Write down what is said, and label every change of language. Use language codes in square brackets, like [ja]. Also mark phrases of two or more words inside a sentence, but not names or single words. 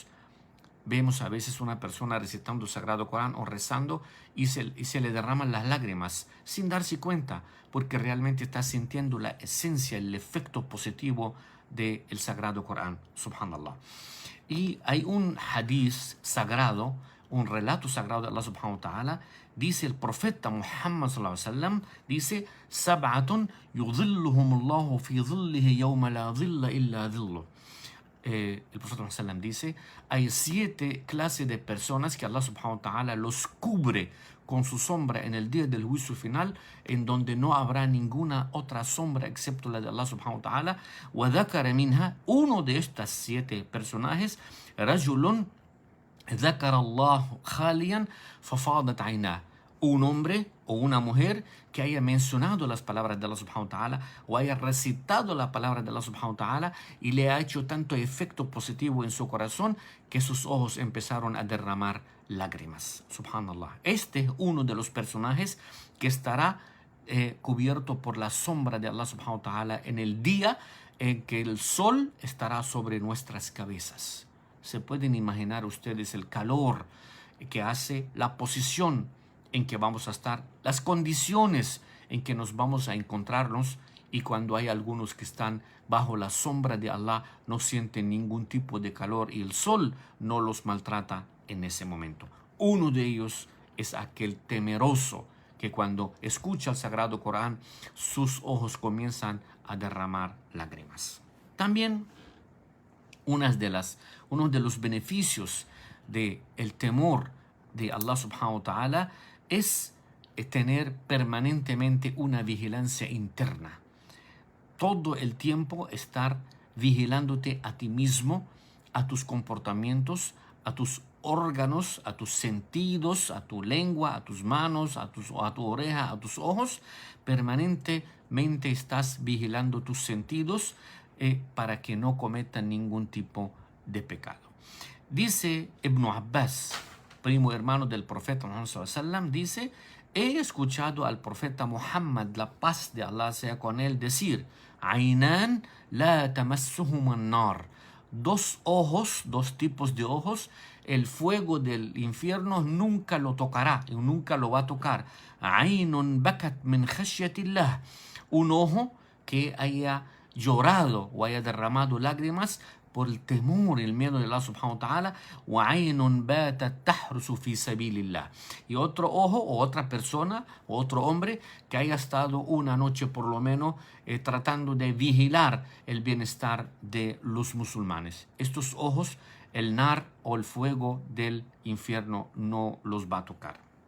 [es] Vemos a veces una persona recitando el Sagrado Corán o rezando y se le derraman las lágrimas sin darse cuenta, porque realmente está sintiendo la esencia, el efecto positivo del Sagrado Corán, subhanallah. Y hay un hadith sagrado, un relato sagrado de Allah [ar] سبحانه وتعالى. [es] Dice el profeta Muhammad [ar] صلى الله عليه وسلم, [es] dice: [ar] "سبعة يظلهم الله في ظله يوم لا ظل إلا ظله". [es] El profeta Muhammad [ar] صلى الله عليه وسلم [es] dice: hay 7 clases de personas que Allah [ar] سبحانه وتعالى [es] los cubre con su sombra en el día del juicio final, en donde no habrá ninguna otra sombra excepto la de Allah [ar] سبحانه وتعالى. وَذَكَرَ مِنْهَا, [es] uno de estas 7 personajes, [ar] رَجُلٌ ذَكَرَ اللَّهُ خَالِيًا فَفَاضَتْ عَيْنَاهُ, [es] un hombre o una mujer que haya mencionado las palabras de Allah [ar] سبحانه وتعالى [es] o haya recitado la palabra de Allah [ar] سبحانه وتعالى [es] y le ha hecho tanto efecto positivo en su corazón que sus ojos empezaron a derramar lágrimas. Subhanallah. Este es uno de los personajes que estará cubierto por la sombra de Allah [ar] سبحانه وتعالى [es] en el día en que el sol estará sobre nuestras cabezas. Se pueden imaginar ustedes el calor que hace, la posición en que vamos a estar, las condiciones en que nos vamos a encontrarnos, y cuando hay algunos que están bajo la sombra de Allah no sienten ningún tipo de calor y el sol no los maltrata en ese momento. Uno de ellos es aquel temeroso que cuando escucha el Sagrado Corán sus ojos comienzan a derramar lágrimas. También uno de los beneficios del temor de Allah [ar] سبحانه وتعالى [es] es tener permanentemente una vigilancia interna. Todo el tiempo estar vigilándote a ti mismo, a tus comportamientos, a tus órganos, a tus sentidos, a tu lengua, a tus manos, a tu oreja, a tus ojos. Permanentemente estás vigilando tus sentidos para que no cometan ningún tipo de pecado. Dice Ibn Abbas, primo hermano del profeta Muhammad [ar] صلى الله عليه وسلم, [es] dice: he escuchado al profeta Muhammad, la paz de Allah sea con él, decir: [ar] عينان لا تمسهما النار. [es] 2 ojos, 2 tipos de ojos, el fuego del infierno nunca lo tocará, nunca lo va a tocar. [ar] عين بكت من خشية الله. [es] Un ojo que haya llorado o haya derramado lágrimas por el temor, el miedo de Allah [ar] سبحانه وتعالى. وَعَيْنٌ بَاتَتْ تَحْرُسُ فِي سَبِيلِ اللَّهِ. [es] Y otro ojo o otra persona o otro hombre que haya estado una noche por lo menos tratando de vigilar el bienestar de los musulmanes. Estos ojos, el nar o el fuego del infierno no los va a tocar.